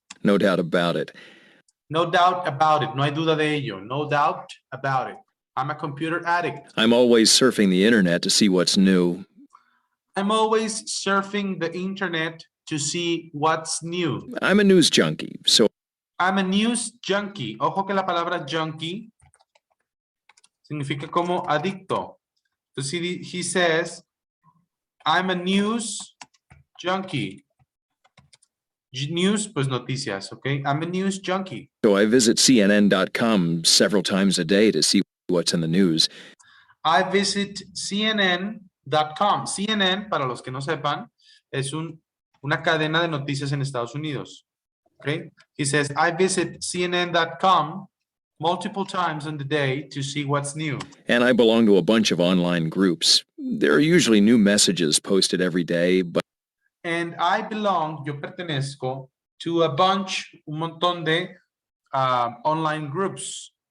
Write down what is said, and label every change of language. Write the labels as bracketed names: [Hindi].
[English] No doubt about it. No doubt about it. [Spanish] No hay duda de ello. [English] No doubt about it. I'm a computer addict. I'm always surfing the internet to see what's new. I'm always surfing the internet to see what's new. I'm a news junkie, so I'm a news junkie. [Spanish] Ojo que la palabra junkie significa como adicto. [English] So he says, I'm a news junkie. News, [Spanish] pues noticias, [English] okay? I'm a news junkie. I visit CNN.com several times a day to see what's in the news. I visit CNN.com. [Spanish] CNN, para los que no sepan, es una cadena de noticias en Estados Unidos. [English] Okay? He says, I visit CNN.com multiple times in the day to see what's new. And I belong to a bunch of online groups. There are usually new messages posted every day, but And I belong, [Spanish] yo pertenezco, [English] to a bunch, [Spanish] un montón de [English] online groups.